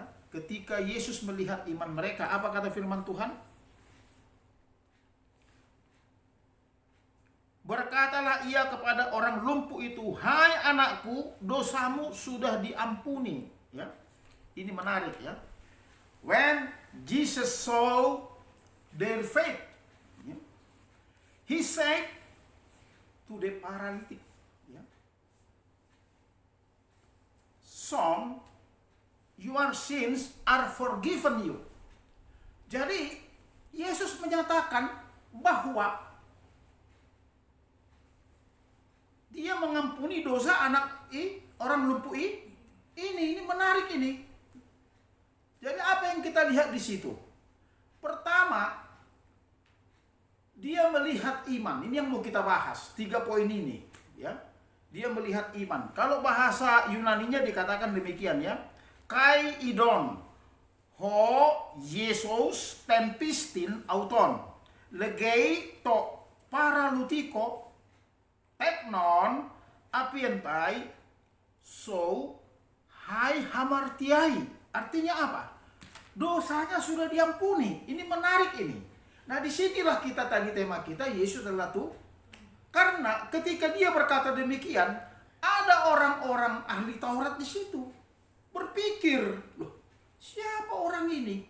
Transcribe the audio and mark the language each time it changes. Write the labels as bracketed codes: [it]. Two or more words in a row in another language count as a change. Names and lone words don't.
[id] Ketika Yesus melihat iman mereka, apa kata firman Tuhan? Berkatalah ia kepada orang lumpuh itu, "Hai anakku, dosamu sudah diampuni." Ya. Ini menarik, ya. [en] When Jesus saw their faith, he said to the paralytic, "Son, your sins are forgiven you." [id] Jadi Yesus menyatakan bahwa dia mengampuni dosa orang lumpuh ini. Ini menarik ini. Jadi apa yang kita lihat di situ? Pertama, dia melihat iman. Ini yang mau kita bahas. 3 poin ini, ya. Dia melihat iman. Kalau bahasa Yunaninya dikatakan demikian, ya. [el] Καὶ ἰδὼν ὁ Ἰησοῦς τὴν πίστιν αὐτῶν λέγει τῷ παραλυτικῷ τέκνον ἀφίενταί σου αἱ ἁμαρτίαι. [id] Artinya apa? Dosanya sudah diampuni. Ini menarik ini. Nah, disinilah kita tadi tema kita, Yesus adalah Tuhan. Karena ketika dia berkata demikian, ada orang-orang ahli Taurat di situ berpikir, loh, siapa orang ini?